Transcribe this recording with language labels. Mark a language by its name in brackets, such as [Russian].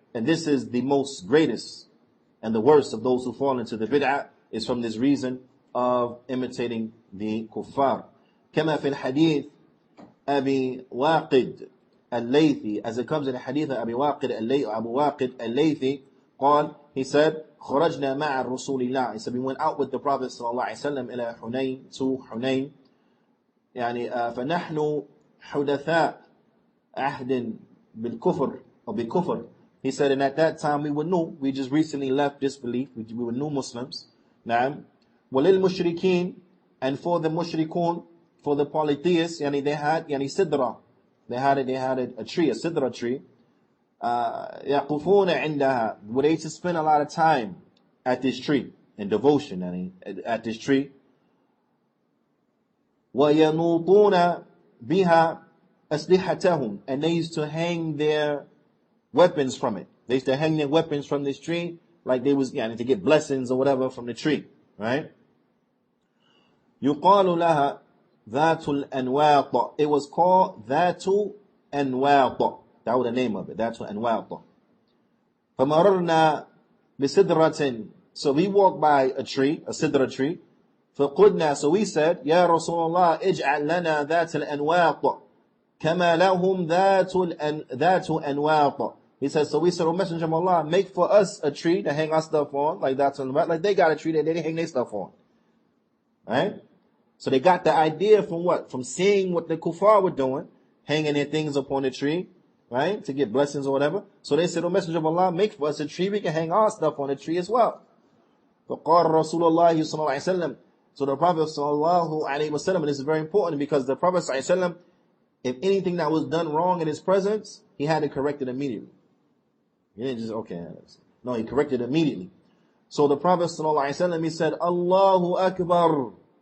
[English] And this is the most greatest and the worst of those who fall into the bid'ah, is from this reason of imitating the kuffar. [Arabic] كما في الحديث أبي واقد الليثي, [English] as it comes in the hadith of Abu Waqid al-Laythi, قال, he said, [Arabic] خرجنا مع الرسول الله. [English] He said, we went out with the Prophet [Arabic] صلى الله عليه وسلم إلى حنين, [English] to Hunayn. [Arabic] يعني فنحن حدثاء عهد بالكفر or بكفر. [English] He said, and at that time we were new. We just recently left disbelief. We were new Muslims. نعم. وللمشركين, and for the mushrikun, for the polytheists, يعني they had sidra. They had a tree, a sidra tree. [Arabic] يقفون عندها, [English] where they used to spend a lot of time at this tree in devotion, at this tree. [Arabic] وينوطون بها أسلحتهم, [English] and they used to hang their weapons from it. They used to hang their weapons from this tree, like they was to get blessings or whatever from the tree, right? [Arabic] يقال لها ذات الأنواط. [English] It was called ذات أنواط. That was the name of it. ذات أنواط. [Arabic] فمررنا بسدرة. [English] So we walked by a tree, a sidra tree. [Arabic] فقلنا, [English] so we said, [Arabic] يا رسول الله اجعل لنا ذات الأنواط كما لهم ذات أنواط. [English] He says, so we said, O Messenger of Allah, make for us a tree to hang our stuff on, like that's like they got a tree that they hang their stuff on. Right? So they got the idea from what? From seeing what the kuffar were doing, hanging their things upon the tree, right? To get blessings or whatever. So they said, O Messenger of Allah, make for us a tree, we can hang our stuff on the tree as well. [Arabic] فقال رسول الله صلى الله عليه وسلم. [English] So the Prophet sallallahu alaihi wasallam, and this is very important because the Prophet sallallahu alaihi wasallam, if anything that was done wrong in his presence, he had to correct it immediately. He didn't just, okay. No, he corrected it immediately. So the Prophet sallallahu alaihi wasallam, he said, Allahu Akbar.